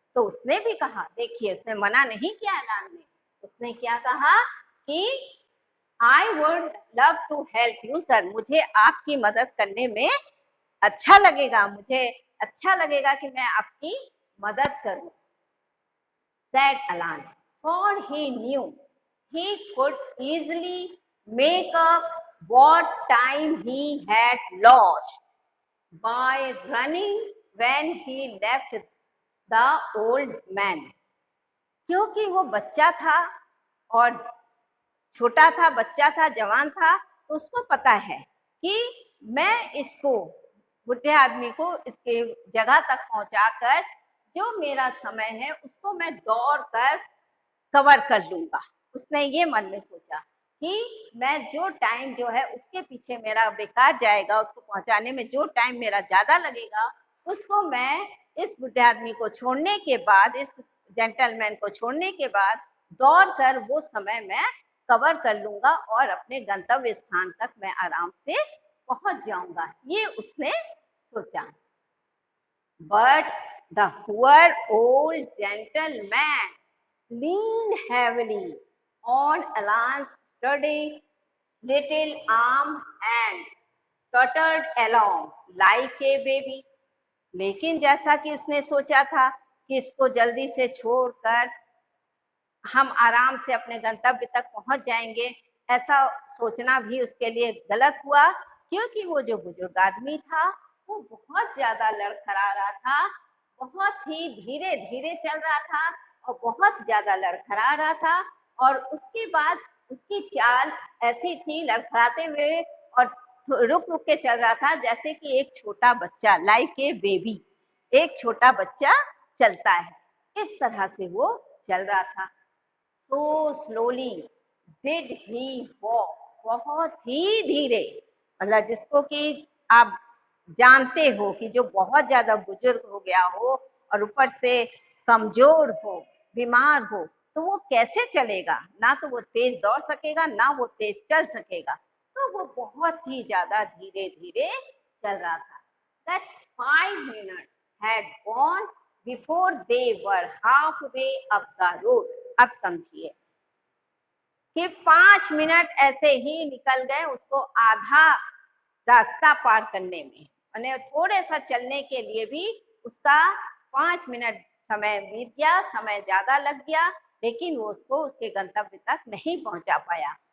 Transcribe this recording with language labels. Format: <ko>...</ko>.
<hi>तो उसने भी कहा, देखिए उसने मना नहीं किया ऐलान में, उसने क्या कहा कि</hi> <en>I would love to help you sir,</en> <hi>मुझे आपकी मदद करने में अच्छा लगेगा, मुझे अच्छा लगेगा कि मैं आपकी मदद करूं।</hi> <en>said Alan, for he knew he could easily make up what time he had lost by running when he left the old man.</en> <hi>क्योंकि वो बच्चा था और छोटा था, बच्चा था, जवान था, तो उसको पता है कि मैं इसको बुढ़े आदमी को इसके जगह तक पहुंचाकर जो मेरा समय है उसको मैं दौड़ कर कवर कर लूंगा। उसने ये मन में सोचा कि मैं जो टाइम जो है उसके पीछे मेरा बेकार जाएगा, उसको पहुंचाने में जो टाइम मेरा ज्यादा लगेगा, उसको मैं इस बुढ़े आदमी को छोड़ने के बाद, इस जेंटलमैन को छोड़ने के बाद दौड़ कर वो समय मैं कवर कर लूंगा और अपने गंतव्य स्थान तक मैं आराम से पहुंच जाऊंगा। ये उसने सोचा।</hi> <en>But the poor old gentleman leaned heavily on Alan's sturdy little arm and tottered along like a baby.</en> <hi>लेकिन जैसा कि उसने सोचा था कि इसको जल्दी से छोड़कर हम आराम से अपने गंतव्य तक पहुंच जाएंगे, ऐसा सोचना भी उसके लिए गलत हुआ, क्योंकि वो जो बुजुर्ग आदमी था वो बहुत ज्यादा लड़खड़ा रहा था, बहुत ही धीरे धीरे चल रहा था और बहुत ज्यादा लड़खड़ा रहा था। और उसके बाद उसकी चाल ऐसी थी लड़खड़ाते हुए और रुक रुक के चल रहा था जैसे कि एक छोटा बच्चा, लाइक ए बेबी, एक छोटा बच्चा चलता है, इस तरह से वो चल रहा था।</hi> <en>So slowly did he walk,</en> <hi>बहुत ही धीरे, मतलब जिसको कि आप जानते हो कि जो बहुत ज्यादा बुजुर्ग हो गया हो और ऊपर से कमजोर हो, बीमार हो, तो वो कैसे चलेगा? ना तो वो तेज दौड़ सकेगा, ना वो तेज चल सकेगा, तो वो बहुत ही ज्यादा धीरे धीरे चल रहा था।</hi> <en>That 5 minutes had gone before they were halfway up the road.</en> <hi>अब समझिए कि 5 मिनट ऐसे ही निकल गए उसको आधा रास्ता पार करने में, यानी थोड़े सा चलने के लिए भी उसका 5 मिनट समय बीत गया, समय ज्यादा लग गया, लेकिन वो उसको उसके गंतव्य तक नहीं पहुंचा पाया।</hi>